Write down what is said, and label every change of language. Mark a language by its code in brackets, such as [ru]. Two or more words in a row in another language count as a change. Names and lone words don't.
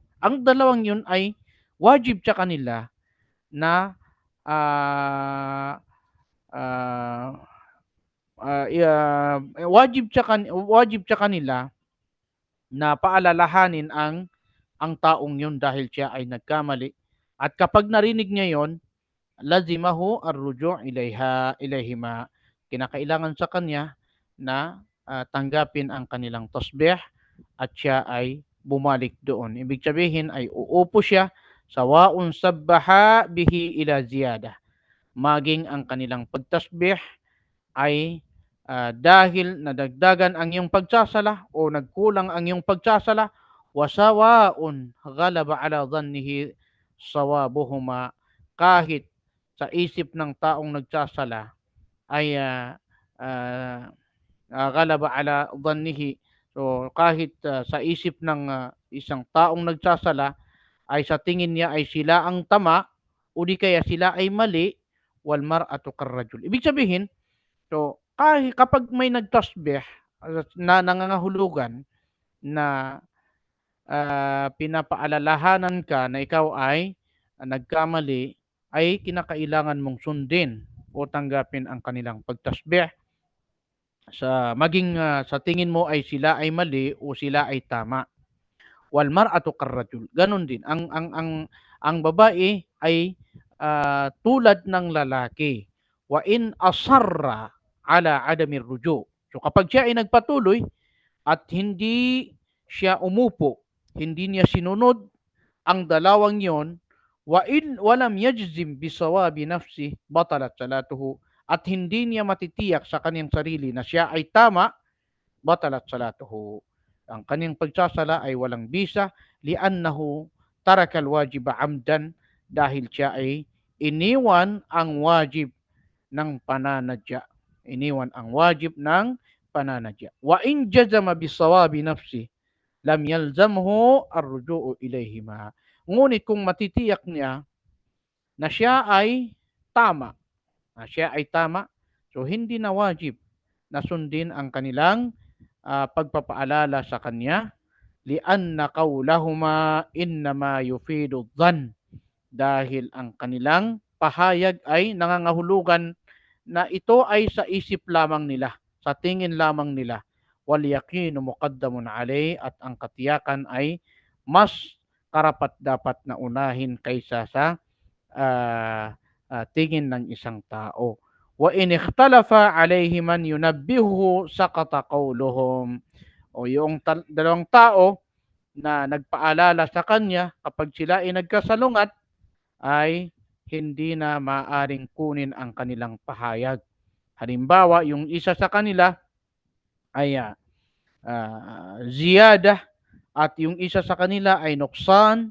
[tl] Ang 2 yun ay wajib sa kanila na wajib sa kanila na paalalahanin ang taong yun dahil siya ay nagkamali. At kapag narinig niya yon, [ar] لزمه الرجوع إليهما. [tl] Kinakailangan sa kanya na tanggapin ang kanilang tasbih at siya ay bumalik doon. Ibig sabihin ay uupo siya, [ar] سواء سبحا به إلى زيادة. [tl] Maging ang kanilang pagtasbih ay dahil nadagdagan ang iyong pagsasala o nagkulang ang iyong pagsasala, [ar] وسواء غلب على ظنه صوابهما, [tl] kahit sa isip ng taong nagsasala ay [ar] غلب على ظنه, [tl] so kahit sa isip ng isang taong nagsasala ay sa tingin niya ay sila ang tama o di kaya sila ay mali, [ar] والمرأة كالرجل. [tl] Ibig sabihin, so kahit kapag may nagtasbih na nangangahulugan na pinapaalalahanan ka na ikaw ay nagkamali, ay kinakailangan mong sundin o tanggapin ang kanilang pagtasbih, sa maging sa tingin mo ay sila ay mali o sila ay tama. [ar] والمرأة كالرجل. [tl] Ganon din ang babae ay tulad ng lalaki. [ar] وإن أصر على عدم الرجوع. [tl] So kapag siya ay nagpatuloy at hindi siya umupo, hindi niya sinunod ang dalawang yon, [ar] وإن لم يجزم بصواب نفسه بطلت صلاته, [tl] at hindi niya matitiyak sa kanyang sarili na siya ay tama, [ar] بطلت صلاته, [tl] ang kanyang pagsasala ay walang bisa, [ar] لأنه ترك الواجب عمدا, [tl] dahil siya ay iniwan ang wajib ng pananadya. Iniwan ang wajib ng pananadya. [ar] وإن جزم بصواب نفسه لم يلزمه الرجوع إليهما. [tl] Ngunit kung matitiyak niya na siya ay tama, so hindi na wajib na sundin ang kanilang pagpapaalala sa kanya, [ar] لأن قولهما إنما يفيد الظن, [tl] dahil ang kanilang pahayag ay nangangahulugan na ito ay sa isip lamang nila, sa tingin lamang nila. [ar] واليقين مقدم عليه, [tl] at ang katiyakan ay mas karapat dapat na unahin kaysa sa tingin ng isang tao. [ar] وإن اختلف عليه من ينبهه سقط قولهم. [tl] O yung dalawang tao na nagpaalala sa kanya, kapag sila ay nagkasalungat, ay hindi na maaring kunin ang kanilang pahayag. Halimbawa, yung isa sa kanila ay ziyada at yung isa sa kanila ay nuksan.